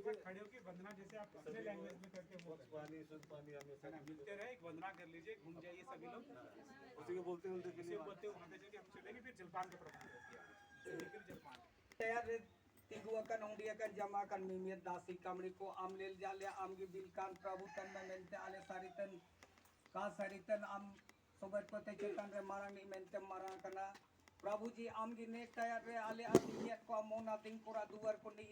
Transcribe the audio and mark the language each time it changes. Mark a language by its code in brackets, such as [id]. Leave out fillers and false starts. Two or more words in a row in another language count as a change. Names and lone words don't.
[hi] खड़े होकर वंदना जैसे आप अपने लैंग्वेज में करके बोल रहे हैं ना, मिलते रहे, एक वंदना कर लीजिए, घूम जाइए सभी लोग, उसी को बोलते बोलते उसे बोलते वहाँ पे जाके हम चलेंगे, फिर जलपान का प्रबंध होती है, लेकिन जलपान [sat] Tayar tiguakan ongdiakan jamakan mimir dasi kamri ko amlil jale amgi bilkan prabutan memente ale saritan ka saritan am sobat kote cetan re marang ni mentem marang kana Prabhu ji amgi nek tayar re ale amiyat ko amona ting pura duar ko ni